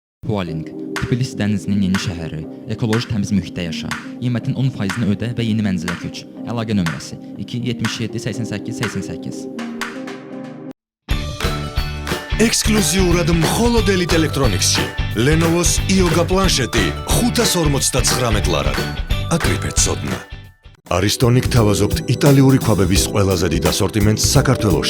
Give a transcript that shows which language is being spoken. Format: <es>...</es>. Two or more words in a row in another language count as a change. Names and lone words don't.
<az>Hualing, Tbilisi dənizinin yeni şəhəri, ekoloji təmiz mühitdə yaşa, qiymətin 10%-ni ödə və yeni mənzilə köç. Əlaqə nömrəsi 277 88 88.</az> <ka>ექსკლუზიურად მხოლოდ Elite Electronics-ში. Lenovo-ს Yoga პლანშეტი 559 ლარად. აკრიფეთ ცოდნა. Ariston-იქ თავაზობთ იტალიური ქვაბების ყველაზე დიდ ასორტიმენტს საქართველოში.</ka>